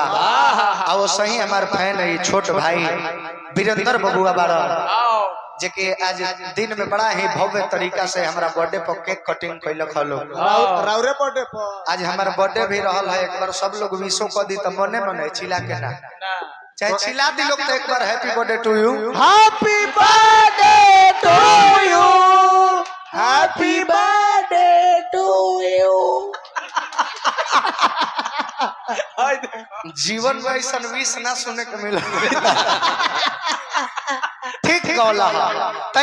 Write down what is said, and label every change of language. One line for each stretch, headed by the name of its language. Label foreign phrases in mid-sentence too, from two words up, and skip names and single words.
Bhojpuri: आ वो सही हमार फैन है छोट भाई वीरेंद्र बबुआ बारा जेके आज दिन में बड़ा ही भव्य तरीका से हमारा बर्थडे पर
English: cake cutting
Bhojpuri: कैलक हलो। राउरे बर्थडे पर आज हमारा बर्थडे भी रहल है। एक बार सब लोग विशो कर दी तो मने मने चिल्ला के ना चाहे चिल्ला दी लोग तो एक बार
English: happy birthday to you happy birthday to you happy birthday to you.
Bhojpuri: जीवन में ऐसा विश ना सुने के मिला। ठीक गौला